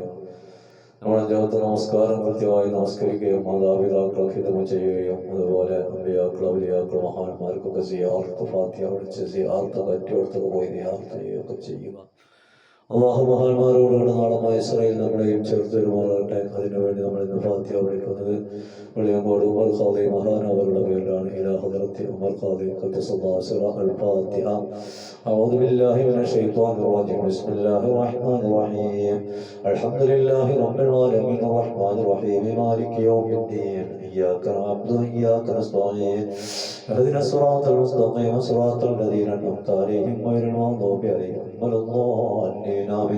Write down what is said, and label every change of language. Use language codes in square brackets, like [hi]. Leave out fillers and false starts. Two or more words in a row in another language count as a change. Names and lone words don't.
[ml] നമ്മുടെ ജീവിതത്തിൽ നമസ്കാരം കൃത്യമായി നമസ്കരിക്കുകയും മാതാപിതാക്കളെ ഹിദമ ചെയ്യുകയും അതുപോലെ അമ്പിയാക്കൾ ഔലിയാക്കൾ മഹാന്മാർക്കൊക്കെ സിയാറത്ത് ഫാത്തിഹ വിളിച്ച് സിയാറത്ത് പറ്റിയോടത്തൊക്കെ പോയി സിയാറത്ത് ചെയ്യുകയൊക്കെ ചെയ്യുക. അള്ളാഹു മഹാന്മാരോടുകൂടെ നാളെ ഇസ്രായേൽ നമ്മളെയും ചേർത്തൊരുമാറാകട്ടെ. അതിനുവേണ്ടി നമ്മൾ ഇന്ന് ഫാത്തിഹ വിളിക്കുന്നത് വെളിയങ്കോട് ഉമർ ഖാദി മഹാനവരുടെ പേരിലാണ്. [ar] إلى حضرة عمر قاضي قدس الله سره الفاتحة. أعوذ بالله من الشيطان الرجيم. بسم الله الرحمن الرحيم. الحمد لله رب العالمين الرحمن الرحيم مالك يوم الدين. إياك نعبد وإياك نستعين. اهدنا الصراط المستقيم صراط الذين أنعمت عليهم غير المغضوب عليهم ولا الضالين آمين.